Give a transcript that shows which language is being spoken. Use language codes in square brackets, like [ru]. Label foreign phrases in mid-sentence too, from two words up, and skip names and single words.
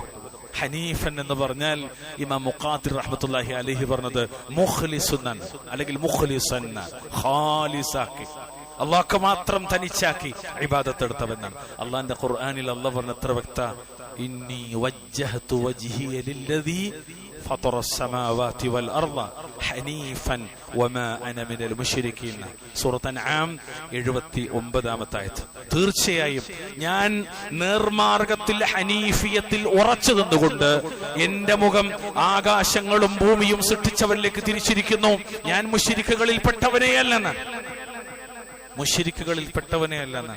[ml] ഹനീഫൻ എന്ന് പറഞ്ഞാൽ ഇമാം മുഖാത്തിർ [ar] رحمة الله عليه [ml] പറഞ്ഞത് മുഖ്ലിസുൻ അല്ലെങ്കിൽ മുഖ്ലിസൻ, ഖാലിസാക്കി അള്ളാഹ്ക്ക് മാത്രം തനിച്ചാക്കി ഇബാദത്ത് എടുത്തവനാണ്. അള്ളാന്റെ ഖുർആനിൽ അള്ളാഹ് പറഞ്ഞ എത്ര വ്യക്ത, [ar] إني وجهت وجهي للذي فطر السماوات والارض حنيفا وما انا من المشركين. [ml] സൂറത്ത് അൻആം 79-ാമത്തെ ആയത്ത്. തീർച്ചയായും ഞാൻ നേർമാർഗത്തിൽ ഹനീഫിയത്തിൽ ഉറച്ചു നിന്നുകൊണ്ട് എന്റെ മുഖം ആകാശങ്ങളും ഭൂമിയും സൃഷ്ടിച്ചവരിലേക്ക് തിരിച്ചിരിക്കുന്നു. ഞാൻ മുശ്രിക്കുകളിൽ പെട്ടവനെയല്ലെന്ന്, മുശ്രിക്കുകളിൽ പെട്ടവനെയല്ലെന്നാണ്.